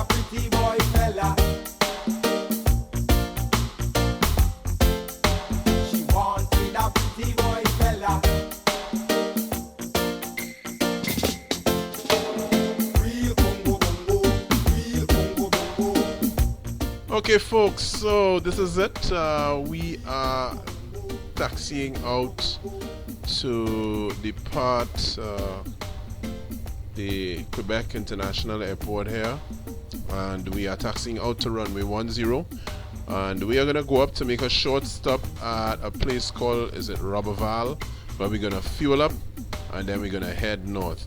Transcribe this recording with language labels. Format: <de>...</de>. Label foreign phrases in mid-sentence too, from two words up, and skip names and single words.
<en>pretty boy fella. She wanted a pretty boy fella. Real bongo bongo, real bongo bongo. Okay, folks, so this is it. We are taxiing out to depart the Quebec International Airport here, and we are taxiing out to runway 10, and we are gonna go up to make a short stop at a place called, is it Roberval, where we're gonna fuel up and then we're gonna head north.</en>